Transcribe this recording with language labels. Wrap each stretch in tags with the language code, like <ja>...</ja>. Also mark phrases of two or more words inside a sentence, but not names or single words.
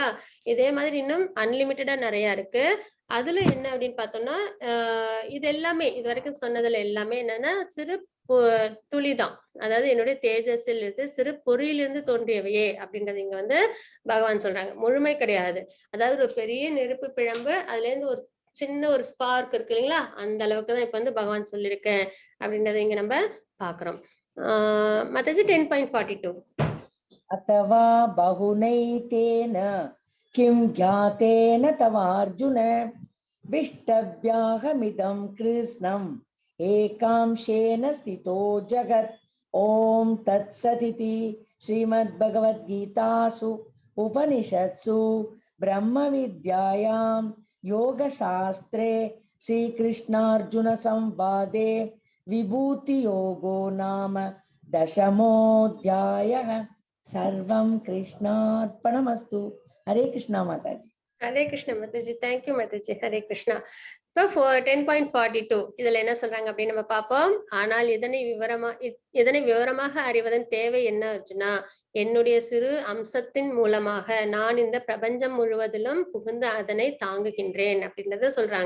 <ta>இதே மாதிரி இன்னும் அன்லிமிட்டடா நிறைய இருக்கு. அதுல என்ன அப்படின்னு பார்த்தோம்னா இது எல்லாமே இது வரைக்கும் சொன்னதுல எல்லாமே என்னன்னா சிறு துளிதான், அதாவது என்னுடைய தேஜஸில் இருந்து சிறு பொறியிலிருந்து தோன்றியவையே அப்படின்றது இங்க வந்து பகவான் சொல்றாங்க. முழுமை கிடையாது, அதாவது ஒரு பெரிய நெருப்பு பிழம்பு அதுல இருந்து ஒரு சின்ன ஒரு ஸ்பார்க் இருக்கு இல்லைங்களா, அந்த அளவுக்கு தான் இப்ப வந்து பகவான் சொல்லியிருக்கேன் அப்படின்றத இங்க நம்ம பாக்குறோம். மாதாஜி 10.42</ta> <sa>अथवा बहुनैतेन किं ज्ञातेन तवार्जुन विष्टव्याहमिदं कृष्णम् एकांशेन स्थितो जगत्. ओम तत्सदिति श्रीमद्भगवद्गीतासु उपनिषत्सु ब्रह्मविद्यायां योगशास्त्रे श्रीकृष्णार्जुन संवादे विभूतियोगो नाम दशमोऽध्यायः. सर्वं कृष्णार्पणमस्तु. हरे कृष्णा माताजी.</sa> <ta>ஹரே கிருஷ்ணா மாதாஜி. தேங்க்யூ மாதாஜி. ஹரே கிருஷ்ணா. இப்போ 10.42 இதுல என்ன சொல்றாங்க அப்படின்னு நம்ம பார்ப்போம். ஆனால் இதனை விவரமாக அறிவதன் தேவை என்ன அர்ஜுனா? என்னுடைய சிறு அம்சத்தின் மூலமாக நான் இந்த பிரபஞ்சம் முழுவதிலும் புகுந்து அதனை தாங்குகின்றேன் அப்படின்றத சொல்றாங்க.</ta>